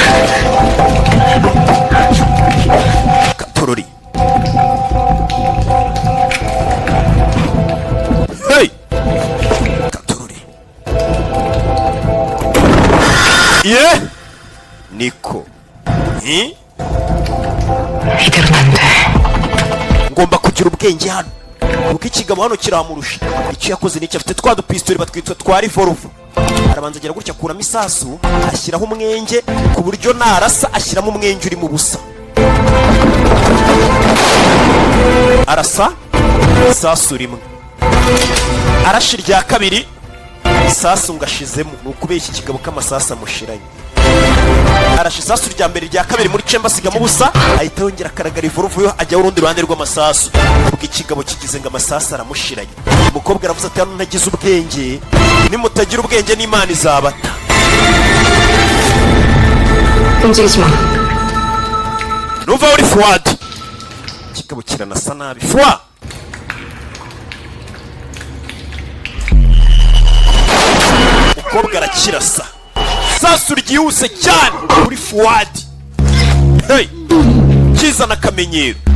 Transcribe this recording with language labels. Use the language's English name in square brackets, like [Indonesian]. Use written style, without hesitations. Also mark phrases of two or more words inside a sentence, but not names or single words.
[Kinyarwanda] Katorori. Hey. Katorori. Yeah. Niko. [Korean] 이대로는 안 돼. [Kinyarwanda] ngomba kugira ubwenge hano kuko ikigabo hano kiramurusha. icyo yakoze n'icyo afite twa dupistori batwitwa twa revolver. arabanza agira gutya akuramo isasu ashyiraho umwenge ku buryo narasa ashyiramo umwenge uri mu busa. arasa isasu rimwe, arasha irya kabiri isasu ngashizemo. ni ukubeshya ikigabo k'amasasu amushiranye. arasha isasu rya mbere rya kabiri muri chemba asigamo ubusa, ahita yongera akaraga revolver yo ajya urundi ruhande rw'amasasu. ubwo ikigabo kigize ngo amasasu aramushiranye. umukobwa aravuze ati hano ntagize ubwenge, nimutagira ubwenge n'Imana izabata. [Korean] 움직이지 마. [Kinyarwanda] numva uri Fuad. ikigabo kiranasa nabi. Fuad umukobwa arakirasa sasu ryihuse cyane kuri Fuad. Hey, kizana akamenyero.